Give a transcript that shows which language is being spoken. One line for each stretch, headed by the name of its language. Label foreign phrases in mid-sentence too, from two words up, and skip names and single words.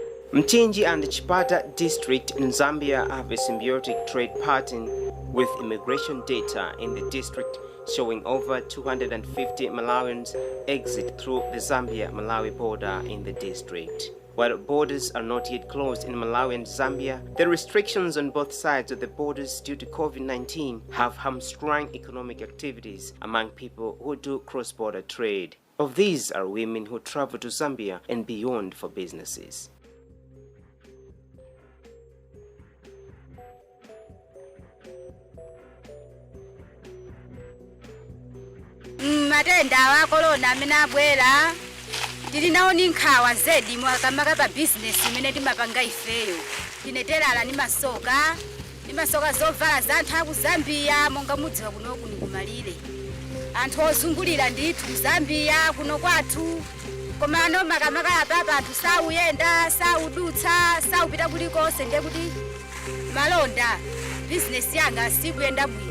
English: Mchinji and Chipata district in Zambia have a symbiotic trade pattern with immigration data in the district showing over 250 Malawians exit through the Zambia-Malawi border in the district. While borders are not yet closed in Malawi and Zambia, the restrictions on both sides of the borders due to COVID-19 have hamstrung economic activities among people who do cross-border trade. Of these are women who travel to Zambia and beyond for businesses.
Nyanja: Matenda wa corona mina bwera ndilinawo nkhawa zedi mwakamaka pa business imene timapanga ifeyo tineterala ni masoka zovala za anthu aku Zambia monga mudziwa kunoku ni kumalire anthu ozungulira ndithu Zambia kuno kwathu komano makamaka apapa anthu sauyenda saudutsa saupita kulikonse ndiye kuti malonda business yanga sikuyenda bwino.